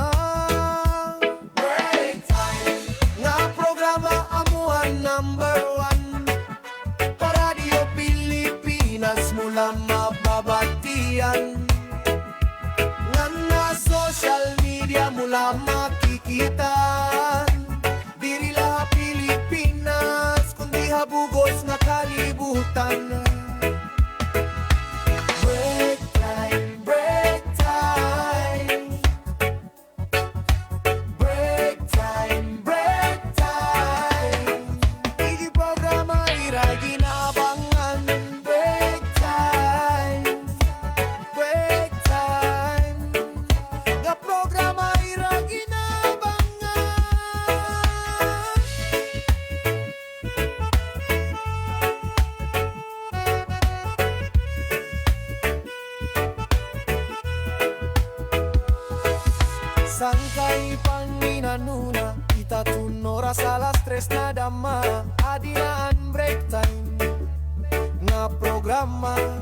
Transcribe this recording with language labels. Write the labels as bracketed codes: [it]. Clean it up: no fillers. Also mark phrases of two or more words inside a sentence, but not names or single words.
[war] Break time nga programa amuhan number 1 Radio Pilipinas mula mababatian. Nga na social media mula makikitan. Diri la Pilipinas kundi habugos na kalibutan. Break time, break time. Break time, break time. Igi programa ira ginabangan. Break time, break time. Nga programa ira ginabangan. Sangkay panginanuna, itatun oras alas 3 na dama, adinaan break time nga programa.